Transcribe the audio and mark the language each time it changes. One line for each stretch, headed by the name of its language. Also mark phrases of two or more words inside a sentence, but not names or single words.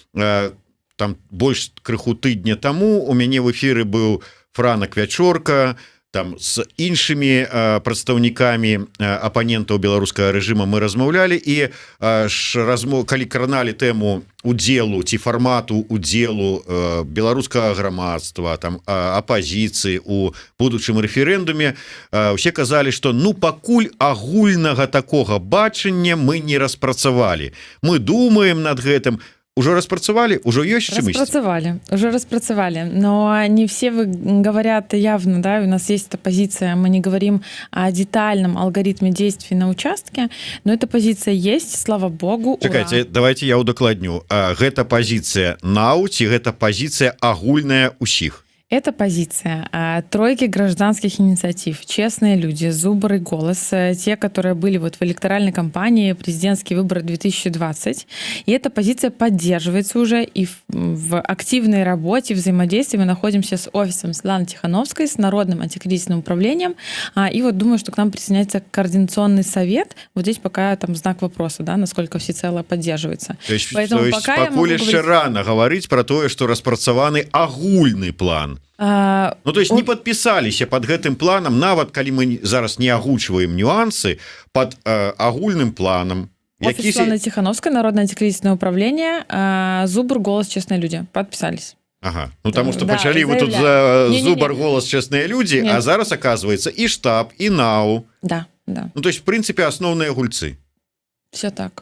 Belarusian: Вось буквально там больш крыху тыдня таму у мяне в эфіры быў Франак Вячорка, там з іншымі прадстаўнікамі апанентаў беларускага рэжыма мы размаўлялі і калі краналі тэму удзелу ці фармату удзелу беларускага грамадства, там апазіцыі у будучым рэферэндуме, усе казалі, што ну пакуль агульнага такога бачання мы не распрацавалі. Мы думаем над гэтым. Уже распрацавалі, уже ёсць чымось? Уже распрацавалі,
Russian: но не все говорят явно, да, у нас есть эта позиция, мы не говорим о детальном алгоритме действий на участке, но эта позиция есть, слава богу.
Belarusian: Чакайте, давайте я удакладню. Гэта позиция НАУ ці гэта позиция агульная усіх?
Russian: Это позиция тройки гражданских инициатив, честные люди, Зубр и Голос, те, которые были вот в электоральной кампании, президентские выборы 2020. И эта позиция поддерживается уже и в активной работе, взаимодействии. Мы находимся с офисом Светланы Тихановской, с Народным антикризисным управлением. И вот думаю, что к нам присоединяется координационный совет. Вот здесь пока там знак вопроса, да, насколько всецело поддерживается. То есть
Belarusian: пакуль яшчэ рано
Russian: говорить про то, что
Belarusian: распрацаваны агульный план. Ну,
Russian: то есть
Belarusian: не подписаліся под гэтым планам, нават калі мы зараз не агучваем нюансы под агульным планом.
Russian: Офис Светланы Тихановской, Народное антикризисное управление, Зубр, Голос, честные люди подписались. Ага, ну потому что почали вы тут за Зубр, Голос, честные люди, а зараз оказывается и штаб, и НАУ. Да, да. Ну то есть в принципе основные гульцы. Все так.